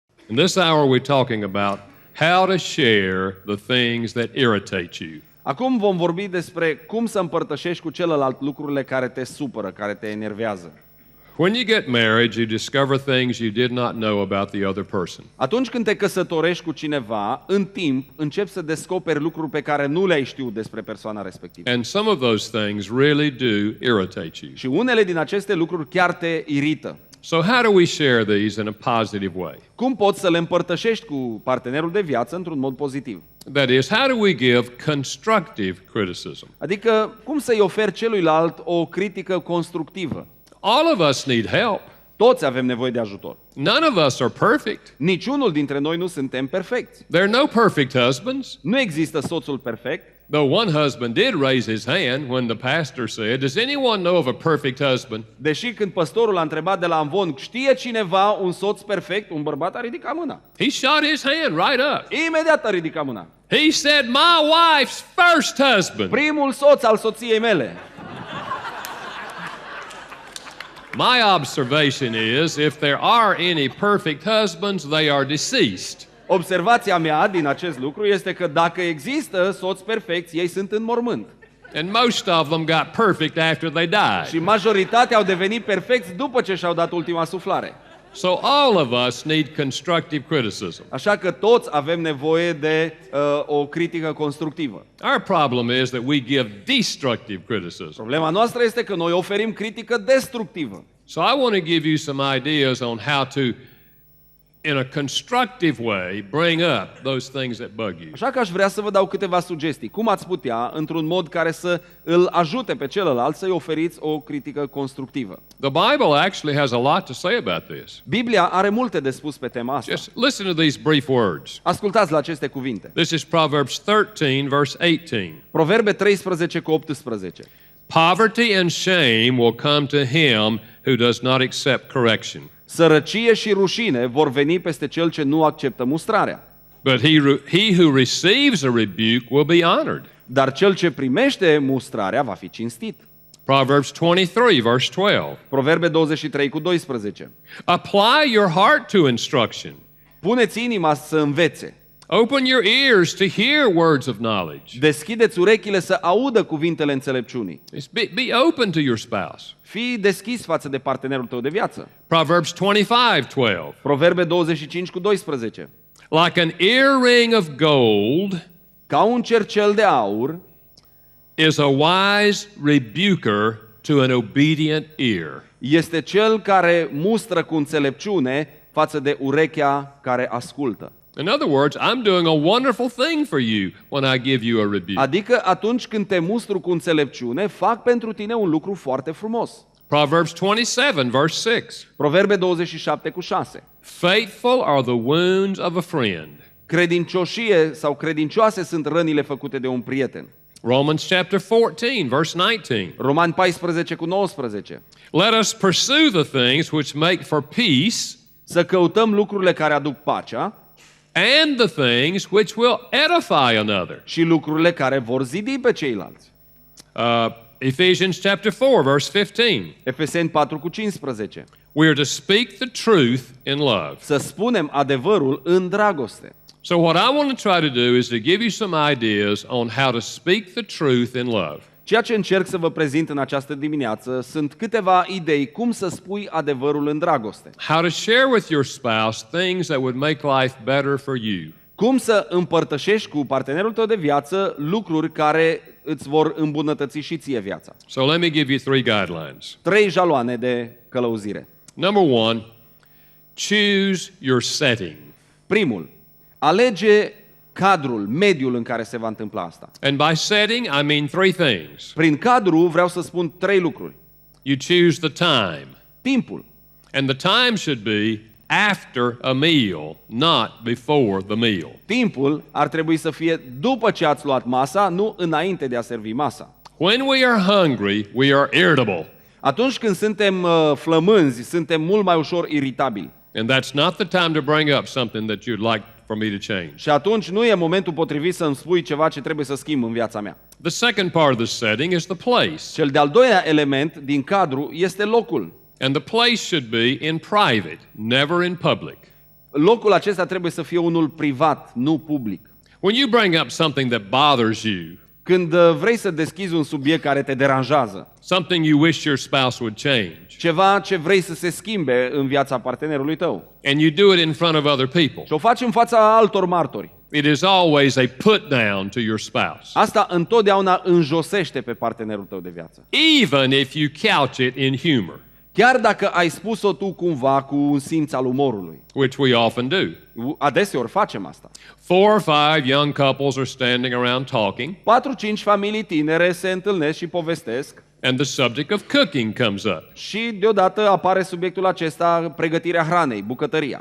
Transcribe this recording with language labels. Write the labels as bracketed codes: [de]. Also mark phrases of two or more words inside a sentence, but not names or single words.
[en] In this hour we're talking about how to share the things that irritate you. [ro] Acum vom vorbi despre cum să împărtășești cu celălalt lucrurile care te supără, care te enervează. [en] When you get married, you discover things you did not know about the other person. [ro] Atunci când te căsătorești cu cineva, în timp începi să descoperi lucruri pe care nu le-ai știut despre persoana respectivă. [en] And some of those things really do irritate you. [ro] Și unele din aceste lucruri chiar te irită. [en] So how do we share these in a positive way? [ro] Cum poți să le împărtășești cu partenerul de viață într-un mod pozitiv? [en] That is, how do we give constructive criticism? [ro] Adică, cum să-i oferi celuilalt o critică constructivă? [en] All of us need help. [ro] Toți avem nevoie de ajutor. [en] None of us are perfect. [ro] Niciunul dintre noi nu suntem perfecți. [en] There are no perfect husbands. [ro] Nu există soțul perfect. [en] Though one husband did raise his hand when the pastor said, "Does anyone know of a perfect husband?" [ro] Deși când păstorul a întrebat de la amvon, știe cineva un soț perfect, un bărbat a ridicat mâna. [en] He shot his hand right up. [ro] Imediat a ridicat mâna. [en] He said, "My wife's first husband." [ro] Primul soț al soției mele. [en] My observation is, if there are any perfect husbands, they are deceased. [ro] Observația mea din acest lucru este că dacă există soți perfecți, ei sunt în mormânt. [en] And most of them got perfect after they died. [ro] Și majoritatea au devenit perfecți după ce și-au dat ultima suflare. [en] So all of us need constructive criticism. [ro] Așa că toți avem nevoie de o critică constructivă. [en] Our problem is that we give destructive criticism. [ro] Problema noastră este că noi oferim critică destructivă. [en] So I want to give you some ideas on how to, in a constructive way, bring up those things that bug you. [ro] Așa că aș vrea să vă dau câteva sugestii. Cum ați putea, într-un mod care să îl ajute pe celălalt, să-i oferiți o critică constructivă. [en] The Bible actually has a lot to say about this. [ro] Biblia are multe de spus pe tema asta. [en] Just listen to these brief words. [ro] Ascultați la aceste cuvinte. [en] This is Proverbs 13, verse 18. [ro] Proverbe 13 cu 18. [en] Poverty and shame will come to him who does not accept correction. [ro] Sărăcie și rușine vor veni peste cel ce nu acceptă mustrarea. [en] But he who receives a rebuke will be honored. [ro] Dar cel ce primește mustrarea va fi cinstit. [en] Proverbs 23, verse 12. [ro] Proverbe 23 cu 12. [en] Apply your heart to instruction. [ro] Puneți inima să învețe. [en] Open your ears to hear words of knowledge. [ro] Deschideți urechile să audă cuvintele înțelepciunii. [en] Be open to your spouse. [ro] Fii deschis față de partenerul tău de viață. [en] Proverbs 25:12. [ro] Proverbe 25 cu 12. [en] Like an earring of gold, [ro] Ca un cercel de aur, [en] is a wise rebuker to an obedient ear. [ro] este cel care mustră cu înțelepciune față de urechea care ascultă. [en] In other words, I'm doing a wonderful thing for you when I give you a rebuke. [ro] Adică atunci când te mustru cu înțelepciune, fac pentru tine un lucru foarte frumos. [en] Proverbs 27, verse 6. [ro] Proverbe 27 cu 6. [en] Faithful are the wounds of a friend. [ro] Credincioșie sau credincioase sunt rănile făcute de un prieten. [en] Romans chapter 14, verse 19. [ro] Romani 14 cu 19. [en] Let us pursue the things which make for peace, [ro] Să căutăm lucrurile care aduc pacea [en] and the things which will edify another. [ro] și lucrurile care vor zidi pe ceilalți. [en] Ephesians chapter 4, verse 15. [ro] Efeseni 4 cu 15. [en] We are to speak the truth in love. [ro] Să spunem adevărul în dragoste. [en] So what I want to try to do is to give you some ideas on how to speak the truth in love. [ro] Ceea ce încerc să vă prezint în această dimineață sunt câteva idei cum să spui adevărul în dragoste. [en] How to share with your spouse things that would make life better for you. [ro] Cum să împărtășești cu partenerul tău de viață lucruri care îți vor îmbunătăți și ție viața. [en] So let me give you 3 guidelines. [ro] 3 jaloane de călăuzire. [en] Number 1, choose your setting. [ro] Primul, alege cadrul, mediul în care se va întâmpla asta. [en] And by setting, I mean 3 things. [ro] Prin cadru vreau să spun 3 lucruri. [en] You choose the time. [ro] Timpul. [en] And the time should be after a meal, not before the meal. [ro] Timpul ar trebui să fie după ce ați luat masa, nu înainte de a servi masa. [en] When we are hungry, we are irritable. [ro] Atunci când suntem flămânzi, suntem mult mai ușor iritabili. [en] And that's not the time to bring up something that you'd like for me to change. [ro] Și atunci nu e momentul potrivit să-mi spui ceva ce trebuie să schimb în viața mea. [en] The second part of the setting is the place. [ro] Cel de-al doilea element din cadru este locul. [en] And the place should be in private, never in public. [ro] locul acesta trebuie să fie unul privat, nu public. [en] When you bring up something that bothers you, [ro] Când vrei să deschizi un subiect care te deranjează, [en] something you wish your spouse would change, [ro] ceva ce vrei să se schimbe în viața partenerului tău, [en] and you do it in front of other people, [ro] și o faci în fața altor martori, [en] it is always a put down to your spouse, [ro] asta întotdeauna înjosește pe partenerul tău de viață. [en] even if you couch it in humor, [ro] Chiar dacă ai spus-o tu cumva cu un simț al umorului. [en] which we often do. [ro] Adeseori facem asta. [en] 4 or 5 young couples are standing around talking, [ro] 4-5 familii tinere se întâlnesc și povestesc [en] and the subject of cooking comes up. [ro] și deodată apare subiectul acesta, pregătirea hranei, bucătăria.